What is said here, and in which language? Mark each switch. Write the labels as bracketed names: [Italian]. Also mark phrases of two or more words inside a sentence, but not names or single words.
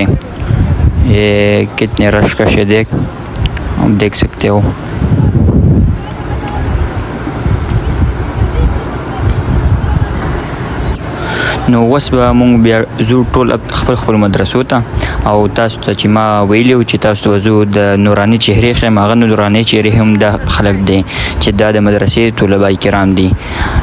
[Urdu] یہ کتنے رش کش ہے، دیکھ سکتے ہو. [Pashto] نو وس به مونږ بیا زو ټول خپل مدرسو ته، او تاسو ته چې ما ویلي و چې تاسو ته زو د نوراني چهرې ښیم، هغه نوراني چهرې هم دا خلک دی چې دا د مدرسې طلبه کرام دي.